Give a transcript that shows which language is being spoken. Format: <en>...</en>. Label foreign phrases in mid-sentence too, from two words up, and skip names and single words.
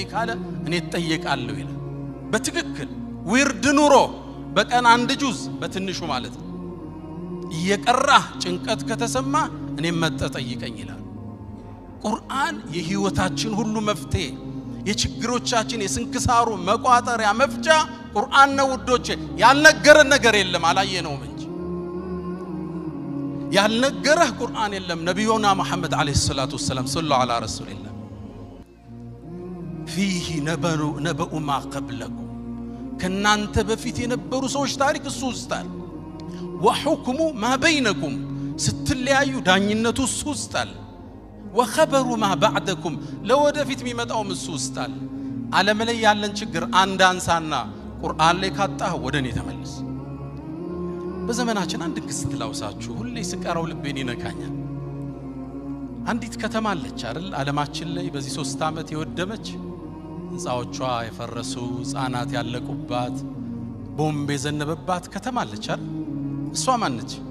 <am>ካለ እኔ ተጠየቃለሁ ይላል በትክክል ዊርድ ኑሮ በቀን አንድ ጁዝ በትንሹ ማለት ነው እየቀራ ጭንቀት ከተሰማ እኔ መተጠይቀኝ ይላል ቁርአን የህይወታችን ሁሉ መፍትሄ የችግሮቻችን የስንክሳሩ መቋጠሪያ መፍቻ ቁርአን ነው ውዶቼ ያልነገረን ነገር የለም አላየነውም እንጂ ያልነገረህ ቁርአን የለም ነብዩና መሐመድ</am> <ar>عليه الصلاة والسلام صلى الله على رسول الله فيه نبأ ما قبلكم</ar> <am>ከናንተ በፊት የነበሩ ሰዎች ታሪክ እሱ ውስጣል</am> <ar>وحكم ما بينكم</ar> <am>ስትለያዩ ዳኝነቱ እሱ ውስጣል</am> <ar>وخبر ما بعدكم</ar> <am>ለወደፊት የሚመጣው እሱ ውስጣል ዓለም ላይ ያለን ችግር አንድ አንሳና ቁርአን ላይ ካጣህ ወደኔ ተመለስ በዘመናችን አንድ ክስት ላውሳችሁ ሁሌ ስቀራው ልቤን ይነካኛል አንዲት ከተማ አለች አይደል ዓለማችን ላይ በዚህ 3 ዓመት የወደመች ህንጻዎቿ የፈረሱ ህፃናት ያለቁባት ቦምብ የዘነበባት ከተማ አለች አይደል እሷ ማን ነች</am>